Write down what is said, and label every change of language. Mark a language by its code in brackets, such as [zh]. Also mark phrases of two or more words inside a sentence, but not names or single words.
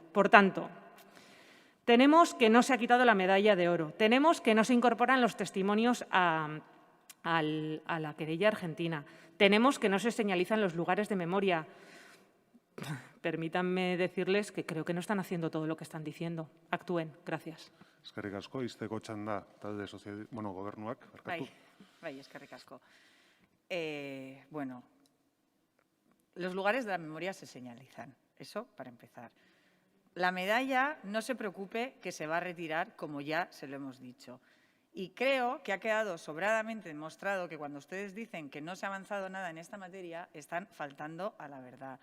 [es] Por tanto, tenemos que no se ha quitado la medalla de oro, tenemos que no se incorporan los testimonios a a la querella argentina. Tenemos que no se señalizan los lugares de memoria. Permítanme decirles que creo que no están haciendo todo lo que están diciendo. Actúen. Gracias. [eu] Eskerrik asko, izteko txanda talde gobernuak. Bai, eskerrik asko. [es] Bueno, los lugares de la memoria se señalizan. Eso para empezar. La medalla, no se preocupe, que se va a retirar, como ya se lo hemos dicho. Y creo que ha quedado sobradamente demostrado que cuando ustedes dicen que no se ha avanzado nada en esta materia, están faltando a la verdad.